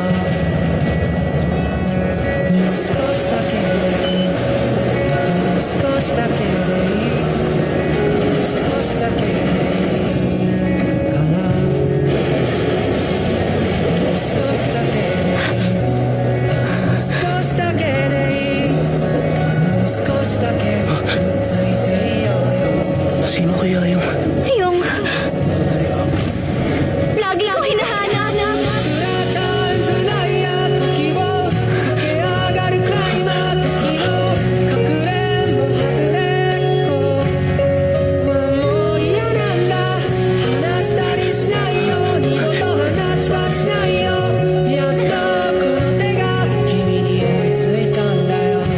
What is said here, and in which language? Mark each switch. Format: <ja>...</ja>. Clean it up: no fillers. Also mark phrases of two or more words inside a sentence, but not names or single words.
<ja>もう少しだけでいいあと少しだけでいい少しだけでいいかな少しだけでいいあと少しだけでいいもう少しだけくっついていようよ</ja> <tl>Sino kaya yung... Yung... Lagi ako hinahanap.</tl> <ja>フライヤー時を駆け上がるクライマー敵のかくれんぼはぐれんぼはもう嫌なんだ話したりしないよ二度と話はしないよやっとこの手が君に追いついたんだよ</ja>